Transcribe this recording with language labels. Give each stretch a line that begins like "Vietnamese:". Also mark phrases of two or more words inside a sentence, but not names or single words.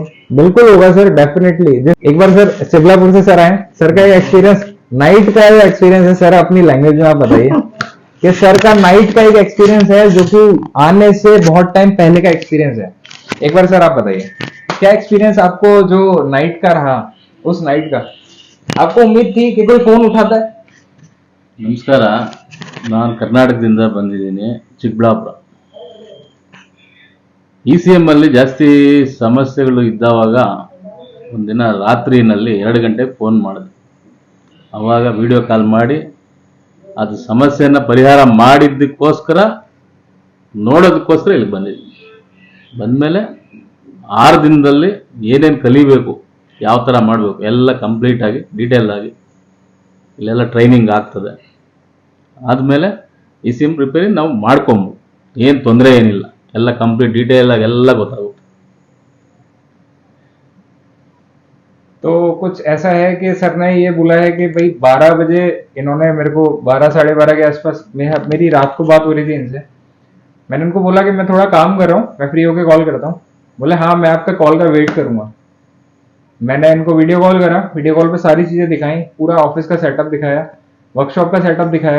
Hindi: बिल्कुल होगा सर, डेफिनेटली। एक बार सर सिबलापुर से सर आए, सर का एक्सपीरियंस नाइट का एक्सपीरियंस है सर, अपनी लैंग्वेज में आप बताइए कि सर का नाइट का एक एक्सपीरियंस है जो कि आने से बहुत टाइम पहले का एक्सपीरियंस है। एक बार सर आप बताइए क्या एक्सपीरियंस आपको जो नाइट का रहा, उस नाइट का आपको उम्मीद थी कि कोई फोन उठाता है?
Kannada: ನಮಸ್ಕಾರ, ನಾನು ಕರ್ನಾಟಕದಿಂದ ಬಂದಿದ್ದೀನಿ, ಚಿಕ್ಕಬಳ್ಳಾಪುರ. ECM ಅಲ್ಲಿ ಜಾಸ್ತಿ ಸಮಸ್ಯೆಗಳು ಇದ್ದಾವಾಗ ಒಂದಿನ ರಾತ್ರಿನಲ್ಲಿ 2 ಗಂಟೆಗೆ ಫೋನ್ ಮಾಡಿದೆ. ಅವಾಗ
English: video call
Kannada: ಮಾಡಿ ಅದು ಸಮಸ್ಯೆಯನ್ನು ಪರಿಹಾರ ಮಾಡಿದ್ದಕ್ಕೋಸ್ಕರ ನೋಡೋದಕ್ಕೋಸ್ಕರ ಇಲ್ಲಿ ಬಂದಿದ್ದೀನಿ. ಬಂದಮೇಲೆ 6 ದಿನದಲ್ಲಿ ಏನೇನು ಕಲಿಬೇಕು, ಯಾವ ಥರ ಮಾಡಬೇಕು ಎಲ್ಲ ಕಂಪ್ಲೀಟ್ ಆಗಿ ಡೀಟೇಲ್ ಆಗಿ ಇಲ್ಲೆಲ್ಲ ಟ್ರೈನಿಂಗ್ ಆಗ್ತದೆ. ಆದಮೇಲೆ ECM ಪ್ರಿಪೇರಿಂಗ್ ನಾವು ಮಾಡ್ಕೊಬೋದು, ಏನು ತೊಂದರೆ ಏನಿಲ್ಲ, ಎಲ್ಲ
English: complete detail
Kannada: ಆಗಿ ಎಲ್ಲ ಗೊತ್ತಾಗುತ್ತೆ.
Hindi: तो कुछ ऐसा है कि सर ने ये बोला है कि भाई 12 बजे इन्होंने मेरे को 12 साढ़े 12 के आसपास मेरी रात को बात हो रही थी इनसे। मैंने उनको बोला कि मैं थोड़ा काम कर रहा हूँ, मैं फ्री होके कॉल करता हूँ। बोले हाँ मैं आपका कॉल का वेट करूंगा। मैंने इनको
English: video call
Hindi: करा,
English: video call
Hindi: पे सारी चीजें दिखाई, पूरा ऑफिस का सेटअप दिखाया, वर्कशॉप का सेटअप दिखाया।